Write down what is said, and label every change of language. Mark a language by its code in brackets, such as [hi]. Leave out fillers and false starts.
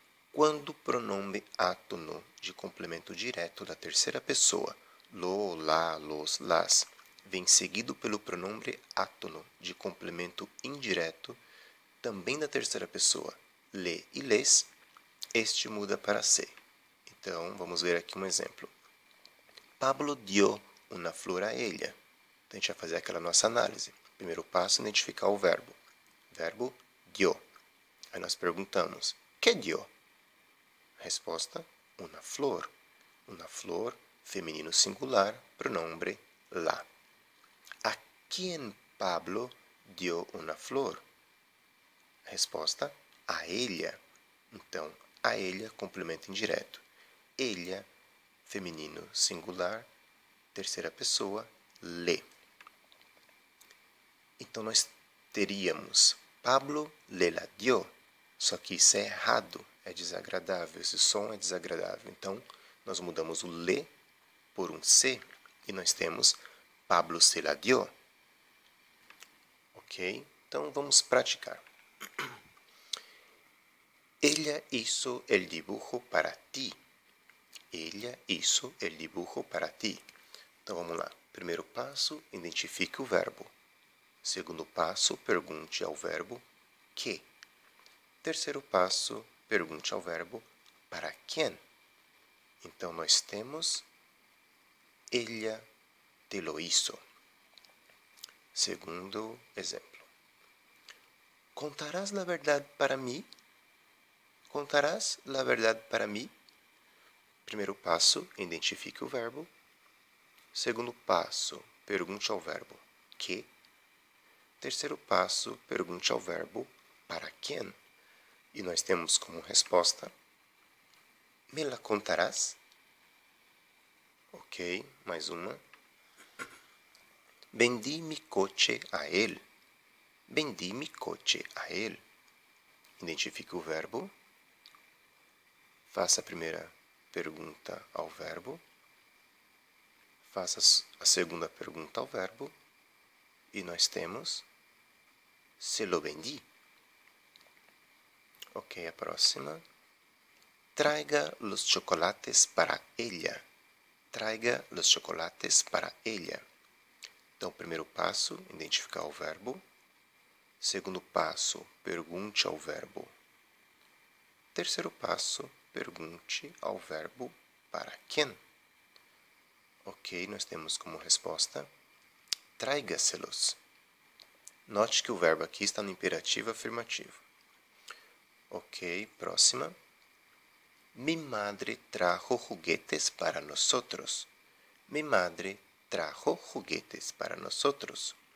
[pt] Quando o pronome átono de complemento direto da terceira pessoa, lo, lá, los, las, vem seguido pelo pronome átono de complemento indireto, também da terceira pessoa, le e les, este muda para se. Então, vamos ver aqui um exemplo. [es] Pablo dio una flor a ella. [pt] Então, a gente vai fazer aquela nossa análise. Primeiro passo, identificar o verbo. Verbo dio. Aí nós perguntamos, que dio? Resposta, una flor. Una flor, feminino singular, pronombre la. [es] ¿A quién Pablo dio una flor? [pt] Resposta, a ella. Então, a ella, complemento indireto. Ella, feminino singular, terceira pessoa, le. Então, nós teríamos Pablo le la dio. Só que isso é errado, é desagradável, esse som é desagradável. Então, nós mudamos o le por um se e nós temos Pablo se la dio. Ok? Então, vamos praticar. [es] Ella hizo el dibujo para ti. Ella hizo el dibujo para ti. [pt] Então, vamos lá. Primeiro passo, identifique o verbo. Segundo passo, pergunte ao verbo que. Terceiro passo, pergunte ao verbo para quem. Então, nós temos ella te lo hizo. Segundo exemplo. [es] ¿Contarás la verdad para mí? ¿Contarás la verdad para mí? [pt] Primeiro passo, identifique o verbo. Segundo passo, pergunte ao verbo que. Terceiro passo, pergunte ao verbo para quem. E nós temos como resposta, me la contarás? Ok, mais uma. [es] Vendi mi coche a él. Vendi mi coche a él. [pt] Identifique o verbo. Faça a primeira pergunta ao verbo. Faça a segunda pergunta ao verbo. E nós temos se lo vendi. Ok, a próxima. [es] Traiga los chocolates para ella. Traiga los chocolates para ella. [pt] Então, primeiro passo, identificar o verbo. Segundo passo, pergunte ao verbo. Terceiro passo, pergunte ao verbo para quem. Ok, nós temos como resposta tráigaselos. Note que o verbo aqui está no imperativo afirmativo. Ok, próxima. [es] Mi madre trajo juguetes para nosotros. Mi madre trajo juguetes para nosotros.